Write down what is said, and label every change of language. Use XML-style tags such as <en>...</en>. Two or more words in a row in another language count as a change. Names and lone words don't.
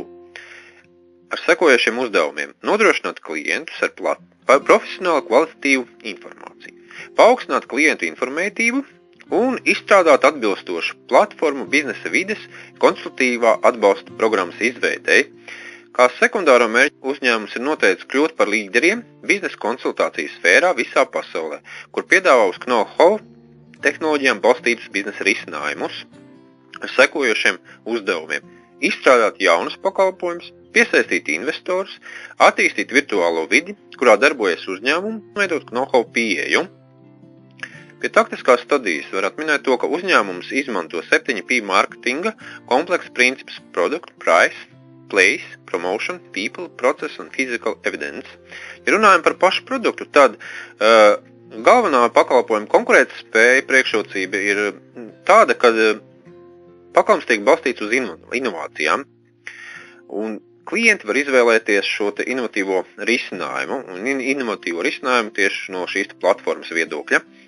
<lv>Ar sekojošiem uzdevumiem nodrošināt klientus ar profesionālu kvalitatīvu informāciju, paaugstināt klientu informētību un izstrādāt atbilstošu platformu biznesa vides konsultatīvā atbalsta programmas izveidei. Kā sekundāro mērķi uzņēmums ir noteicis kļūt par līderiem biznesa konsultācijas sfērā visā pasaulē, kur piedāvā uz know-how tehnoloģijām balstītus biznesa risinājumus ar sekojošiem uzdevumiem. Izstrādāt jaunus pakalpojumus, piesaistīt investorus, attīstīt virtuālo vidi, kurā darbojas uzņēmumu, veidot know-how pieeju. Pie taktiskās stadijas var atminēt to, ka uzņēmums izmanto 7P marketinga kompleksa principus</lv> <en>product, price, place, promotion, people, process</en> <lv>un</lv> <en>physical evidence.</en> <lv>Ja runājam par pašu produktu, tad galvenā pakalpojuma konkurētspēja priekšrocība ir tāda, kad pakalpojums tiek balstīts uz inovācijām, un klienti var izvēlēties šo te inovatīvo risinājumu, un inovatīvo risinājumu tieši no šīs platformas viedokļa.</lv>